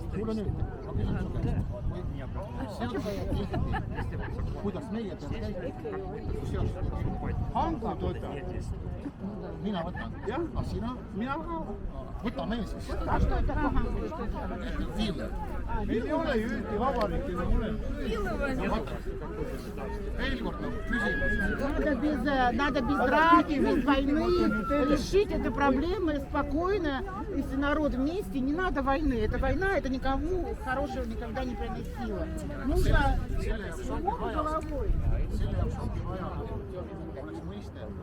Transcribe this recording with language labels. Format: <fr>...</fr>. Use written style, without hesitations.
<et>Kuule nüüd, ma küsin su käest. Seadusega kehtib, kuidas meie peame käituma, kui seadusega kehtib. Hangud võtad. Mina võtan. Jah. Ah, sina? Mina ka. Võtame siis.</et> <ru>А что это такое?</ru> <et>Viile. Meil ei ole ju Eesti Vabariiki enam olemas. Veel kord nagu küsimus.</et> <ru>Надо без драки, без войны решить эту проблему спокойно, если народ вместе, не надо войны. Это война, это никому хорошего никогда не приносило. Нужно умом и головой.</ru> <et>Selle jaoks ongi vaja, oleks mõiste.</et>